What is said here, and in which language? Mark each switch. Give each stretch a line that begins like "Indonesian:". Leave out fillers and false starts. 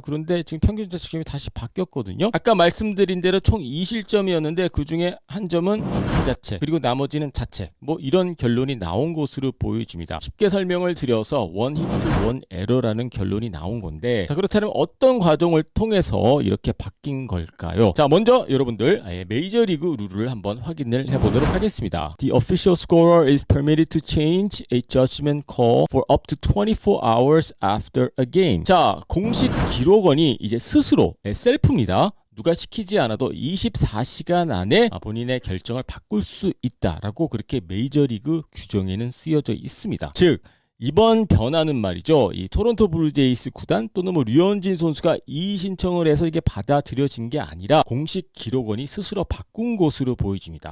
Korean: 그런데 지금 평균 자책점이 다시 바뀌었거든요. 아까 말씀드린 대로 총 2실점이었는데 그 중에 한 점은 비자책, 그리고 나머지는 자책, 뭐 이런 결론이 나온 것으로 보여집니다. 쉽게 설명을 드려서 원 히트 원 에러라는 결론이 나온 건데, 자, 그렇다면 어떤 과정을 통해서 이렇게 바뀐 걸까요? 자, 먼저 여러분들 메이저리그 룰을 한번 확인을 해보도록 하겠습니다.
English: The official scorer is permitted to change a judgment call for up to 24 hours after a game.
Korean: 자, 공식 기록원이 이제 스스로 셀프입니다. 누가 시키지 않아도 24시간 안에 본인의 결정을 바꿀 수 있다라고 그렇게 메이저리그 규정에는 쓰여져 있습니다. 즉, 이번 변화는 말이죠, 이 토론토 블루제이스 구단 또는 뭐 류현진 선수가 이의 신청을 해서 이게 받아들여진 게 아니라 공식 기록원이 스스로 바꾼 것으로 보여집니다.